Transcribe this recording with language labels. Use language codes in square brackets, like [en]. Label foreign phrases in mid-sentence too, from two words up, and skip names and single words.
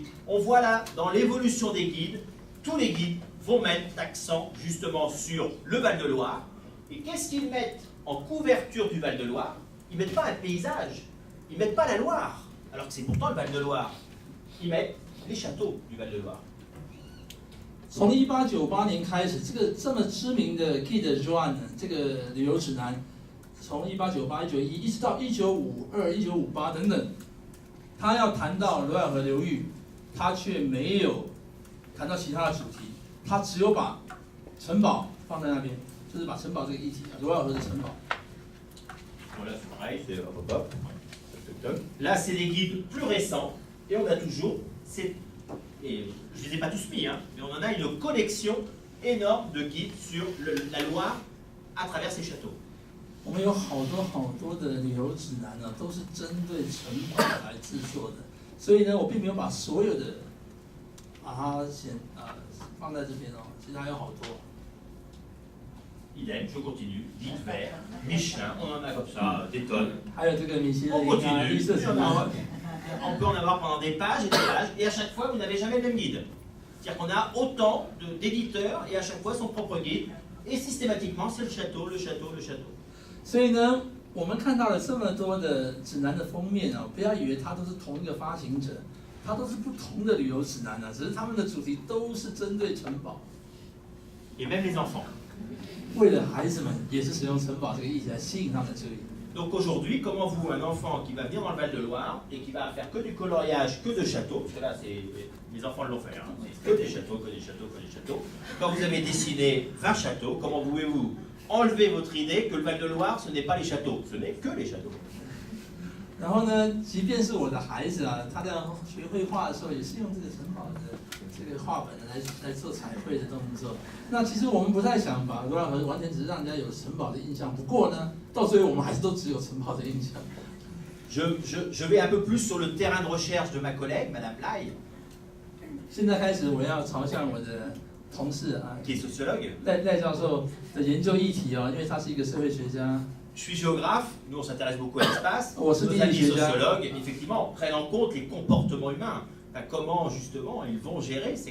[fr] On voit là, dans l'évolution des guides, tous les guides vont mettre l'accent justement sur le Val-de-Loire. Et qu'est-ce qu'ils mettent en couverture du Val-de-Loire? Ils ne mettent pas un paysage, ils ne mettent pas la Loire, alors que c'est pourtant le Val-de-Loire. Ils mettent les châteaux du Val-de-Loire. [zh] 从1898年开始，这么知名的 Guide Joan 这个旅游指南，从1898、1911一直到1952、1958等等，他要谈到罗尔河流域，他却没有谈到其他的主题，他只有把城堡放在那边，就是把城堡这个议题啊，罗尔河的城堡。 [fr] Voilà, c'est pareil, c'est hop, hop. Là, c'est des guides plus récents, et on a toujours, et je ne les ai pas tous mis, hein, mais on en a une collection énorme de guides sur la Loire à travers ces châteaux. [zh] 我们有好多的旅游指南呢，都是针对城堡来制作的，所以呢，我并没有把所有的把它放在这边哦，其实还有好多。 [fr] Idem, je continue, guide vert, Michelin, on en a comme ça des tonnes. [zh] 还有这个米其林 [fr] On 啊， continue, [zh] 绿色指南。 [fr] on peut en avoir pendant des pages et des pages, et à chaque fois, vous n'avez jamais le même guide. C'est-à-dire qu'on a autant d'éditeurs, et à chaque fois son propre guide, et systématiquement, c'est le château, le château, le château. [zh] 所以呢，我们看到了这么多的指南的封面啊，不要以为它都是同一个发行者，它都是不同的旅游指南啊，只是他们的主题都是针对城堡。 [fr] Et même les enfants. [zh] 为了孩子们，也是使用城堡这个议题来吸引他们的注意。 [fr] Donc aujourd'hui, comment vous, un enfant qui va venir dans le Val-de-Loire et qui va faire que du coloriage, que de châteaux, parce que là, les enfants l'ont fait, hein, c'est que des châteaux, que des châteaux, que des châteaux. Quand vous avez dessiné 20 châteaux, comment pouvez-vous enlever votre idée que le Val-de-Loire, ce n'est pas les châteaux, ce n'est que les châteaux. [zh] 然后呢，即便是我的孩子啊，他在学绘画的时候，也是用这个城堡的这个画本来做彩绘的动作。那其实我们不太想把罗尔河完全只是让人家有城堡的印象，不过呢，到最后我们还是都只有城堡的印象。 [fr] Je vais un peu plus sur le terrain de recherche de ma collègue, Madame Lai, [zh] 现在开始，我要朝向我的同事啊， [fr] qui est sociologue. [zh] 赖教授的研究议题哦，因为他是一个社会学家。 [fr] Je suis géographe, nous on s'intéresse beaucoup à l'espace. Oh, c'est Nos dit, amis déjà. sociologues, effectivement, prennent en compte les comportements humains. Enfin, comment justement ils vont gérer ces...